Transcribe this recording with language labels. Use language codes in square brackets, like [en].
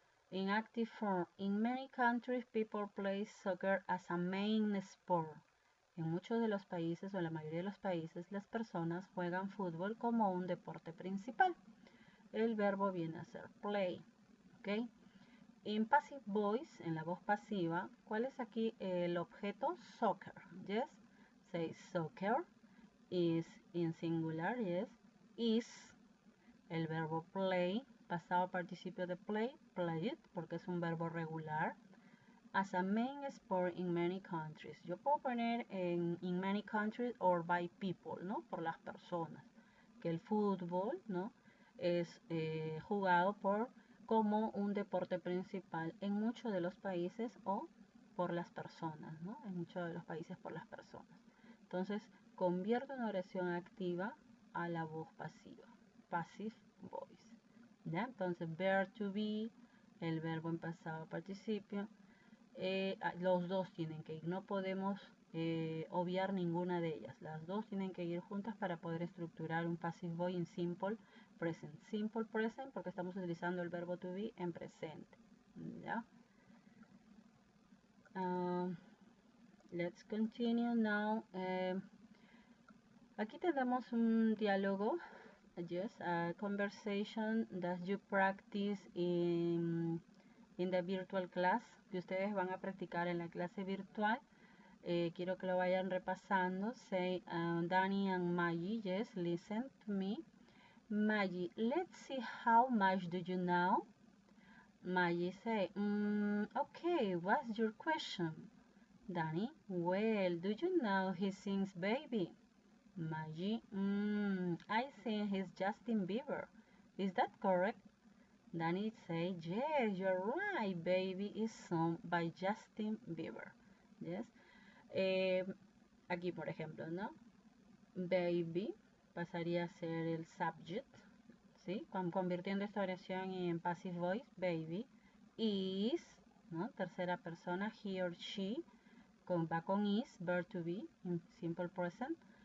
[en] In active form, in many countries people play soccer as a main sport. [es] En muchos de los países o en la mayoría de los países las personas juegan fútbol como un deporte principal. El verbo viene a ser play, ¿ok? En passive voice, en la voz pasiva, ¿cuál es aquí el objeto? [en] Soccer, yes. Say soccer. Is in singular, yes. [es] Is el verbo play, pasado participio de play, played, porque es un verbo regular. [en] As a main sport in many countries. [es] Yo puedo poner [en] in many countries or by people, [es] ¿no? Por las personas. Que el fútbol, ¿no?, es jugado como un deporte principal en muchos de los países o por las personas, ¿no? En muchos de los países por las personas. Entonces, convierto una oración activa a la voz pasiva. Passive voice. ¿Ya? Entonces, bear to be, el verbo en pasado participio. Los dos tienen que ir. No podemos obviar ninguna de ellas. Las dos tienen que ir juntas para poder estructurar un passive voice en simple present. Simple present porque estamos utilizando el verbo to be en presente. ¿Ya? [en] Let's continue now. [es] Aquí tenemos un diálogo. [en] Yes, a conversation that you practice in the virtual class, [es] que ustedes van a practicar en la clase virtual. Quiero que lo vayan repasando. [en] Say, Danny and Maggie, yes, listen to me. Maggie, let's see how much do you know? Maggie say, okay, what's your question? Danny, well, do you know he sings Baby? Maggie, I think he's Justin Bieber. Is that correct? Danny say, yes, you're right, Baby is sung by Justin Bieber. Yes. [es] Aquí, por ejemplo, ¿no? Baby pasaría a ser el subject, ¿sí? Convirtiendo esta oración en passive voice, baby. [en] Is, [es] ¿no? Tercera persona, [en] he or she, [es] va con [en] is, verb to be, in simple present.